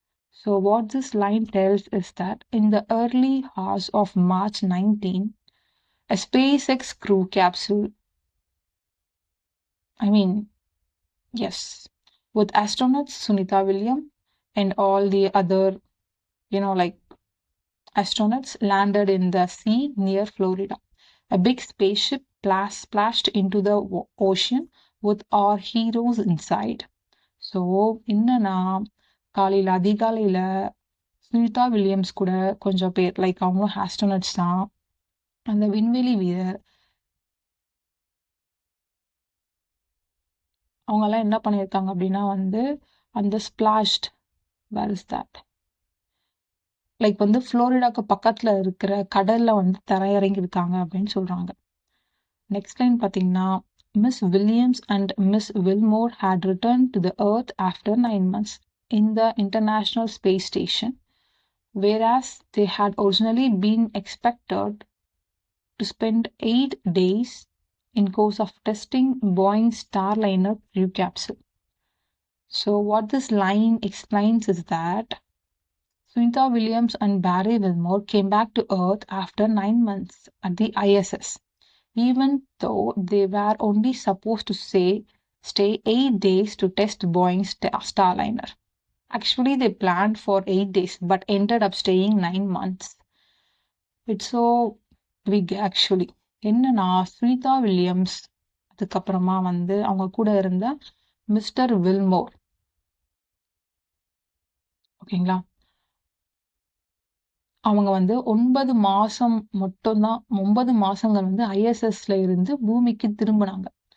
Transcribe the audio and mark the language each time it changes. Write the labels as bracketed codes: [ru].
[en] So what this line tells is that in the early hours of March 19, a SpaceX crew capsule, yes, with astronauts Sunita Williams and all the other, like astronauts landed in the sea near Florida. A big spaceship splashed into the ocean with our heroes inside. [ta] So என்னன்னா, காலையில் அதிகாலையில் Sunita Williams கூட கொஞ்சம் பேர், like அவங்களும் astronauts தான், அந்த விண்வெளி வீரர், அவங்கெல்லாம் என்ன பண்ணியிருக்காங்க அப்படின்னா வந்து அந்த [en] splashed where is that [ta] லைக் வந்து ஃப்ளோரிடாக்கு பக்கத்தில் இருக்கிற கடல்ல வந்து தரையிறங்கியிருக்காங்க அப்படின்னு சொல்றாங்க. நெக்ஸ்ட் லைன் பார்த்தீங்கன்னா, [en] Miss Williams and Miss Wilmore had returned to the Earth after 9 months in the International Space Station, whereas they had originally been expected to spend 8 days in course of testing Boeing Starliner crew capsule. So what this line explains is that Sunita Williams and Barry Wilmore came back to Earth after 9 months at the ISS. Even though they were only supposed to stay 8 days to test Boeing's Starliner. Actually, they planned for 8 days, but ended up staying 9 months. It's so big actually. [ta] என்னன்னா, Sunita Williams அதுக்கப்புறமா வந்து அவங்க கூட இருந்த mister Willmore, ஓகேங்களா, அவங்க வந்து 9 மாசம் மட்டும்தான், 9 மாசங்கள் வந்து ஐஎஸ்எஸ்ல இருந்து பூமிக்கு திரும்பினாங்க.